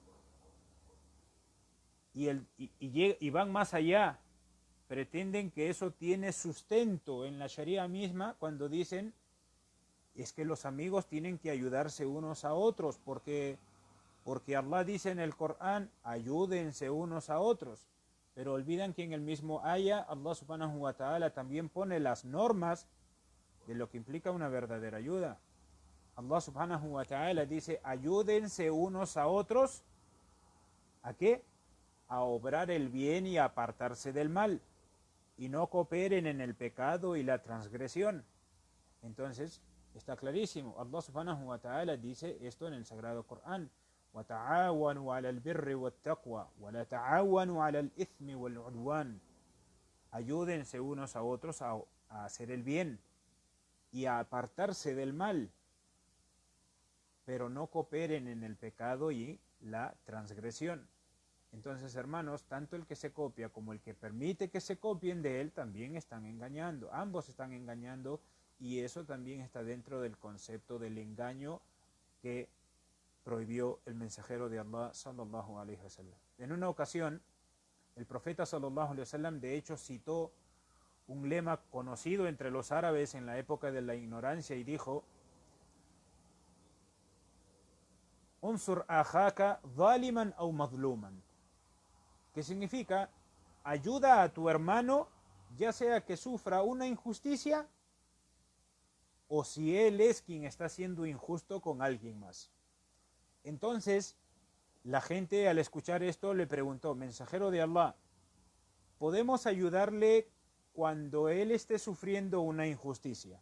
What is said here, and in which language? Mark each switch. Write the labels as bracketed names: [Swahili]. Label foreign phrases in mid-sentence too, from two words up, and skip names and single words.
[Spanish] Y van más allá, pretenden que eso tiene sustento en la Sharia misma cuando dicen: es que los amigos tienen que ayudarse unos a otros, porque Allah dice en el Corán: ayúdense unos a otros. Pero olvidan que en el mismo aya Allah [Arabic] سبحانه وتعالى [Spanish] también pone las normas de lo que implica una verdadera ayuda. Allah [Arabic] سبحانه وتعالى [Spanish] dice: ayúdense unos a otros. ¿A qué? A obrar el bien y a apartarse del mal, y no cooperen en el pecado y la transgresión. Entonces, está clarísimo. Allah [Arabic] سبحانه وتعالى [Spanish] dice esto en el Sagrado Corán: [Arabic] وَتَعَاوَنُوا عَلَى الْبِرِّ وَالتَّقْوَى وَلَا تَعَاوَنُوا عَلَى الْإِثْمِ وَالْعُدْوَانِ. [Spanish] Ayúdense unos a otros a hacer el bien y a apartarse del mal, pero no cooperen en el pecado y la transgresión. Entonces, hermanos, tanto el que se copia como el que permite que se copien de él también están engañando. Ambos están engañando, y eso también está dentro del concepto del engaño que prohibió el mensajero de Allah [Arabic] صلى الله عليه وسلم. [Spanish] En una ocasión, el profeta [Arabic] صلى الله عليه وسلم [Spanish] de hecho citó un lema conocido entre los árabes en la época de la ignorancia y dijo: [Arabic] "انصر أخاك ظالما أو مظلوما", [Spanish] que significa: ayuda a tu hermano ya sea que sufra una injusticia o si él es quien está siendo injusto con alguien más. Entonces, la gente al escuchar esto le preguntó: mensajero de Allah, ¿podemos ayudarle cuando él esté sufriendo una injusticia?